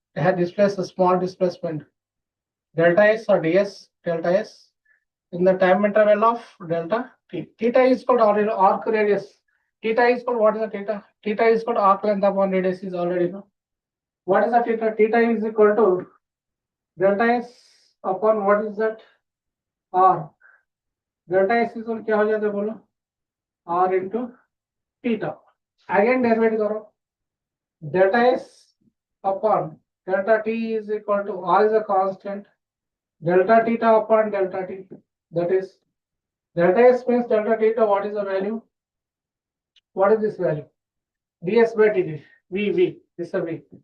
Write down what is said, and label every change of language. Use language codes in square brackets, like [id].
[en] They have displaced a small displacement delta s or ds delta s in the time interval of delta t. Theta is called arc radius. Theta is called what is the theta? Theta is called arc length upon radius is already known. What is the theta? Theta is equal to delta s upon what is that? R. [hi] Delta s is equal क्या हो जाता है बोलो? [en] R into theta. Again derivative करो. Delta s upon delta t is equal to R is a constant. Delta theta upon delta t. That is delta s means delta theta. What is the value? What is this value? ds by dt. V. This is a V.